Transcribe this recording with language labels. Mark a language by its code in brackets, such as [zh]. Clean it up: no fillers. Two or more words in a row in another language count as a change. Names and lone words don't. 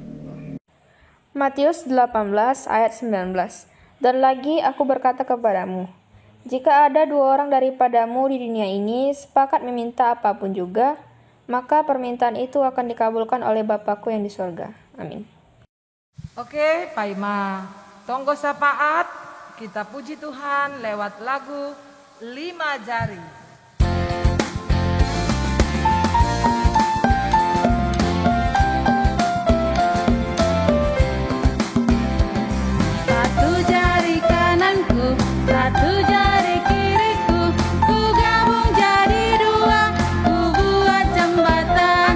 [id] Matius 18 ayat 19. Dan lagi aku berkata kepadamu, jika ada dua orang daripadamu di dunia ini sepakat meminta apapun juga, maka permintaan itu akan dikabulkan oleh Bapakku yang di sorga. Amin. Oke, Pak Ima, tonggo sapaat, kita puji Tuhan lewat lagu 5 Jari. Satu jari kiriku, ku gabung jadi dua, ku buat jembatan.